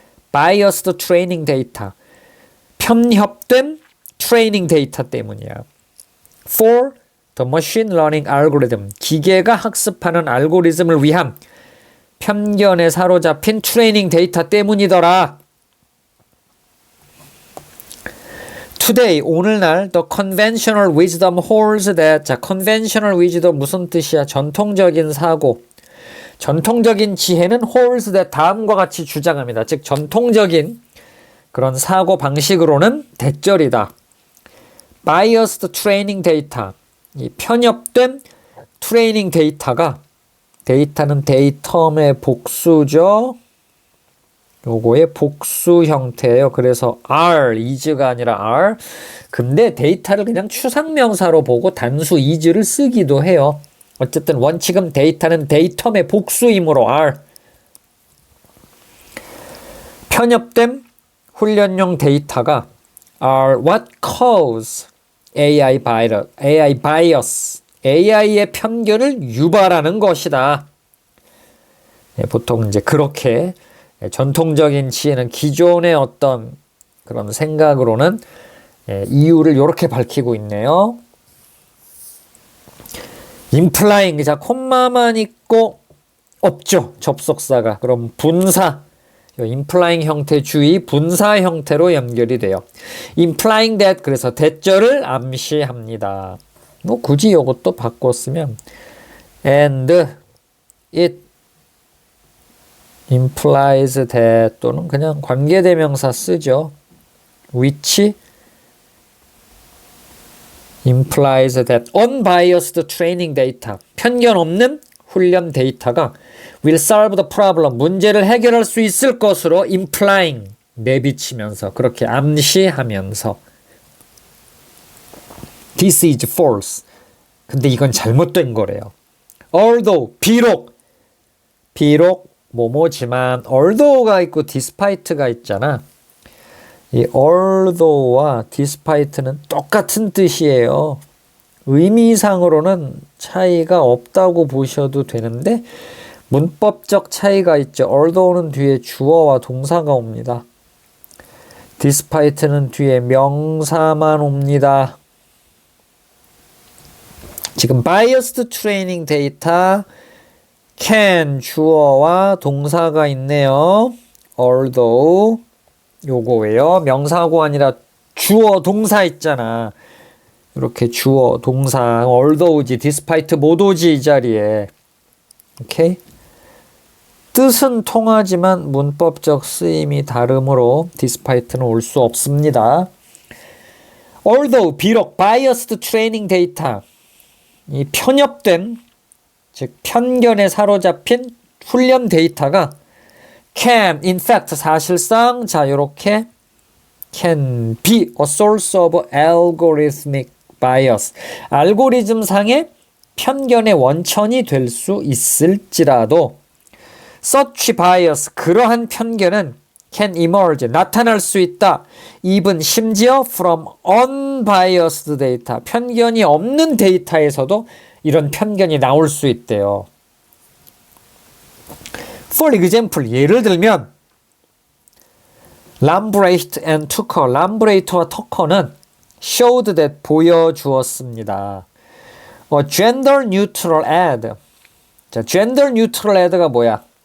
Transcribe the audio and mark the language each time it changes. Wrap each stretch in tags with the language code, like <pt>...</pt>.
<en>biased training data.</en> <ko>편협된 트레이닝 데이터 때문이야.</ko> <en>For the machine learning algorithm.</en> <ko>기계가 학습하는 알고리즘을 위한 편견에 사로잡힌 트레이닝 데이터 때문이더라.</ko> <en>Today,</en> <ko>오늘날</ko> <en>the conventional wisdom holds that.</en> <ko>자,</ko> <en>conventional wisdom</en> <ko>무슨 뜻이야? 전통적인 사고. 전통적인 지혜는</ko> <en>holds that</en> <ko>다음과 같이 주장합니다. 즉 전통적인 그런 사고 방식으로는 대절이다.</ko> <en>biased training data.</en> <ko>이 편협된 트레이닝 데이터가 데이터는 데이텀의 복수죠. 요거의 복수 형태예요. 그래서 are, is가 아니라 are. 근데 데이터를 그냥 추상명사로 보고 단수 is를 쓰기도 해요. 어쨌든 원칙은 데이터는 데이텀의 복수이므로 are. 편협된 훈련용 데이터가</ko> <en>are what cause AI bias.</en> <ko>AI의 편견을 유발하는 것이다. 보통 이제 그렇게 전통적인 지혜는 기존의 어떤 그런 생각으로는 이유를 이렇게 밝히고 있네요. implying, 자, 콤마만 있고 없죠. 접속사가. 그럼 분사, implying 형태 주의 분사 형태로 연결이 돼요.</ko> <en>implying that,</en> <ko>그래서 대절을 암시합니다. 뭐 굳이 이것도 바꿨으면</ko> <en>and it implies that</en> <ko>또는 그냥 관계대명사 쓰죠.</ko> <en>which implies that unbiased training data,</en> <ko>편견 없는 훈련 데이터가</ko> <en>will solve the problem,</en> <ko>문제를 해결할 수 있을 것으로</ko> <en>implying,</en> <ko>내비치면서 그렇게 암시하면서</ko> <en>this is false.</en> <ko>근데 이건 잘못된 거래요. although, 비록 뭐뭐지만 although가 있고 despite가 있잖아. 이 although와 despite는 똑같은 뜻이에요. 의미상으로는 차이가 없다고 보셔도 되는데 문법적 차이가 있죠. although는 뒤에 주어와 동사가 옵니다. despite는 뒤에 명사만 옵니다. 지금</ko> <en>biased training data can</en> <ko>주어와 동사가 있네요. although 요거예요. 명사고 아니라 주어 동사 있잖아. 이렇게 주어 동사 although지 despite 못 오지 이 자리에. 오케이? 뜻은 통하지만 문법적 쓰임이 다르므로 despite는 올 수 없습니다.</ko> <en>although</en> <ko>비록</ko> <en>biased training data</en> <ko>이 편협된 즉 편견에 사로잡힌 훈련 데이터가</ko> <en>can, in fact,</en> <ko>사실상 자 요렇게</ko> <en>can be a source of algorithmic bias.</en> <ko>알고리즘상의 편견의 원천이 될 수 있을지라도</ko> <en>such bias,</en> <ko>그러한 편견은</ko> <en>can emerge,</en> <ko>나타날 수 있다. even 심지어</ko> <en>from unbiased data,</en> <ko>편견이 없는 데이터에서도 이런 편견이 나올 수 있대요.</ko> <en>For example,</en> <ko>예를 들면 람브레이트 and 투커, 람브레이트와 터커는</ko> <en>showed that,</en> <ko>보여주었습니다.</ko> <en>gender neutral ad. 자, gender neutral ad가</en> <ko>뭐야?</ko>